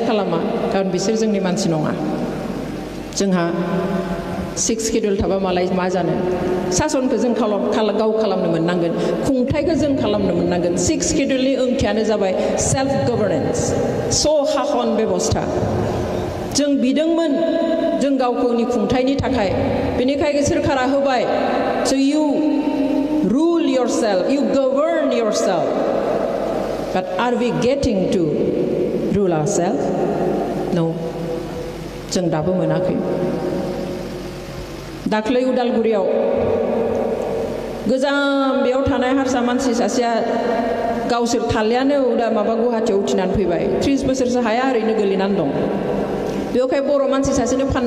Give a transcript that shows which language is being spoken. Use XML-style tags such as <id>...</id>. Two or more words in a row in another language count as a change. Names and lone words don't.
<brx>खालामा खारन बिसोर जोंनि मानसि नङा जोंहा 6 शिड्युल थाबा मालाय मा जानो सासनखौ जों गाव खालामनो मोननांगोन खुंथायखौ जों खालामनो मोननांगोन 6 शिड्युलनि ओंथियानो जाबाय</brx> <en>self governance</en> <brx>हाखन बेबस्था जों बिदोंमोन जों गावनि खुंथायनि थाखाय बेनिखायनो सोरखारा होबाय</brx> <en>so you rule yourself you govern yourself but are we getting to rule ourselves no</en> <brx>जों दाबो मोनाखै दाख्लै उदालगुरियाव गोजाम बेयाव थानाय हारसा मानसि सासेया गावसोर थालियानो माबा गुवाहाटीयाव उथिनानै फैबाय 30 बोसोरसो हाया ओरैनो गोलैनानै दं बेवहाय बर' मानसि सासेनो फाननो</brx>